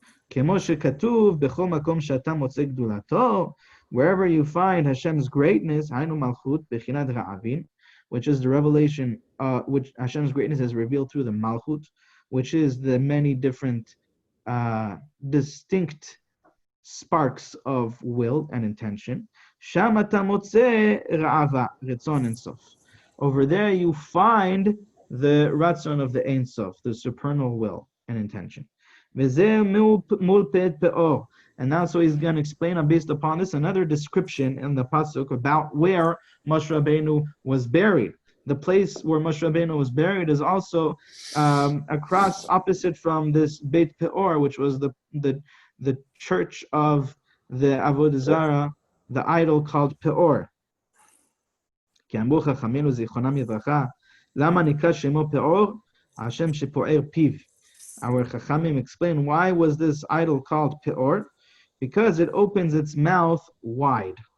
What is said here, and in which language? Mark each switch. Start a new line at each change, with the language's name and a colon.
English: כמו שכתוב, בכל מקום שאתה מוצא גדולתו, wherever you find Hashem's greatness, היינו מלכות, בחינת רעבים, which is the revelation, which Hashem's greatness is revealed through the malchut, which is the many different distinct sparks of will and intention.
Hebrew: שם אתה מוצא רעבה, רצון אין סוף.
English: Over there you find the ratzon of the Ein Sof, the supernal will and intention. And now so he's going to explain based upon this another description in the pasuk about where Moshe Rabbeinu was buried. the place where Moshe Rabbeinu was buried is also across, opposite from this Beit Peor, which was the church of the Avodah Zarah, the idol called Peor.
Hebrew: כי אמרו חכמינו זיכרונם לברכה, למה נקרא שמו פאור? השם שפוער פיו.
English: Our Chachamim explain why was this idol called Peor? Because it opens its mouth wide.